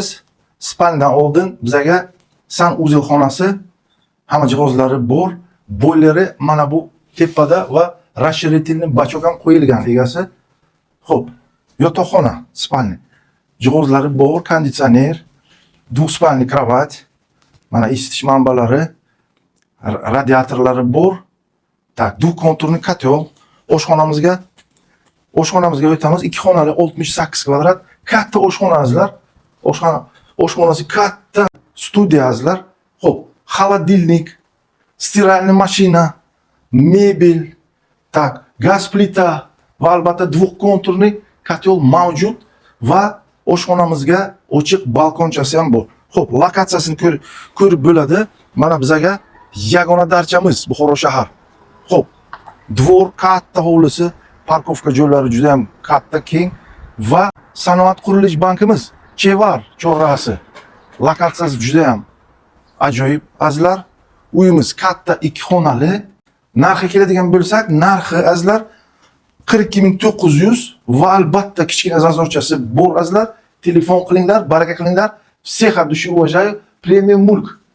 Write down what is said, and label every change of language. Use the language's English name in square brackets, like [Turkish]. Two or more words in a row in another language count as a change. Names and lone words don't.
[Uzbek] Spalniyadan oldin bizga sanuzel xonasi, hamma jihozlari bor. Boileri mana bu tepada va [Russian] расширительный бачок [Uzbek] ham qo'yilgan egasi. Xo'p, yotoqxona, spalniya. Jihozlari bor, konditsioner, [Russian] двухспальный кровать, [Uzbek] mana isitish manbalari, radiatorlari bor. [Russian] Tak, двухконтурный котел. [Uzbek] Oshxonamizga o'tamiz. 2 xonali 68 kvadrat katta oshxona azizlar. Oshxonasi katta studiya azizlar. Xo'p, [Russian] холодильник, стиральная машина, [Uzbek] mebel, tak, gaz plita va albatta [Russian] двухконтурный котел [Uzbek] mavjud va oshxonamizga ochiq balkonchasi ham bor. Xo'p, lokatsiyasini ko'rib bo'ladi. Mana bizga yagona darchamiz Buxoro shahar. Xo'p, dvor katta hovlisi, parkovka joylari juda ham katta keng va sanoat qurilish bankimiz Chevar chorrahasi. Lokatsiyasi juda ham ajoyib azizlar. Uyimiz katta 2 xonali. Narxi keladigan bo'lsak, narxi azizlar 42900 va albatta kichkina zazorchasi bor azizlar. Telefon qilinglar, baraka qilinglar. [Russian] Всех от души уважаю. Премиум Mulk.